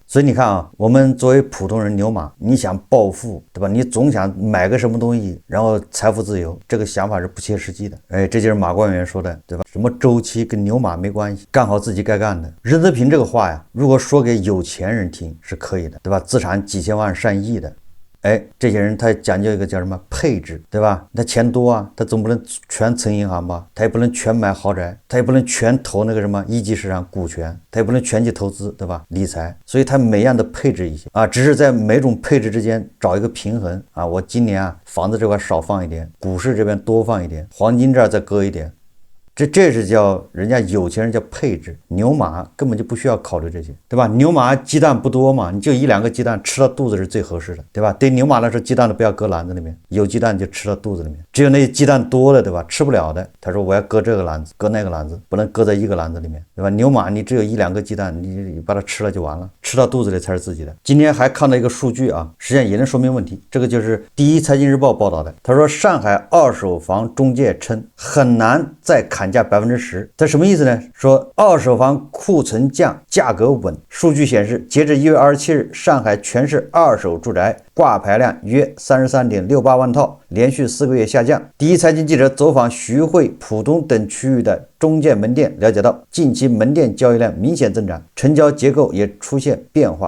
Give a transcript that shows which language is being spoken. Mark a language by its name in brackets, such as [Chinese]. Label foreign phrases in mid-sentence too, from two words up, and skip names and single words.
[Chinese] 所以你看啊，我們作為普通人牛馬，你想暴富，對吧？你總想買個什麼東西，然後財富自由，這個想法是不切實際的。哎，這就是馬官員說的，對吧？什麼周期跟牛馬沒關係，幹好自己該幹的。任澤平這個話呀，如果說給有錢人聽是可以的，對吧？資產幾千萬上億的。哎，這些人他講究一個叫什麼配置，對吧？他錢多啊，他總不能全存銀行吧，他也不能全買豪宅，他也不能全投那個什麼一級市场股权，他也不能全去投資，对吧？理財，所以他每樣的配置一些啊，只是在每種配置之間找一個平衡啊。我今年啊，房子這塊少放一點，股市這邊多放一點，黃金這兒再擱一點。這是叫人家有錢人叫配置，牛马根本就不需要考慮这些，对吧？牛马鸡蛋不多嘛，你就1-2个鸡蛋吃到肚子是最合适的，对吧？对牛马来说，鸡蛋都不要搁篮子里面，有鸡蛋就吃到肚子里面。只有那些鸡蛋多的，对吧？吃不了的，他说我要搁这个篮子，搁那个篮子，不能搁在一个篮子里面，对吧？牛马你只有1-2个鸡蛋，你把它吃了就完了，吃到肚子里才是自己的。今天还看到一个数据啊，实际上也能说明问题。这个就是第一财经日報報道的，他說上海二手房中介稱很難再砍價10%，這什麼意思呢？說二手房庫存降，價格穩。數據顯示，截至1月27日，上海全市二手住宅掛牌量約33.68萬套，連續4個月下降。第一財經記者走訪徐匯、浦東等區域的中介門店，了解到近期門店交易量明顯增長，成交結構也出現變化。